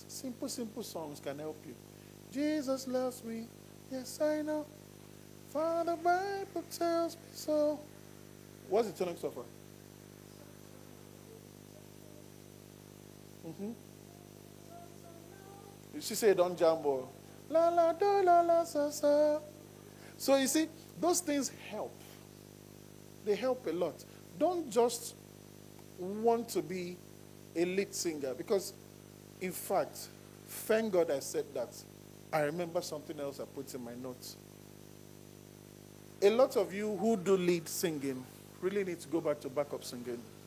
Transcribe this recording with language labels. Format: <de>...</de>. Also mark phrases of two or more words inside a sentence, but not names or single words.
<en>Simple songs can help you. Jesus loves me, yes I know. For the Bible tells me so. What's the tonic sulfur? She said, don't jumbo. La la do la la sa sa. So you see, those things help. They help a lot. Don't just want to be a lead singer because, in fact, thank God I said that. I remember something else I put in my notes. A lot of you who do lead singing really need to go back to backup singing.</en>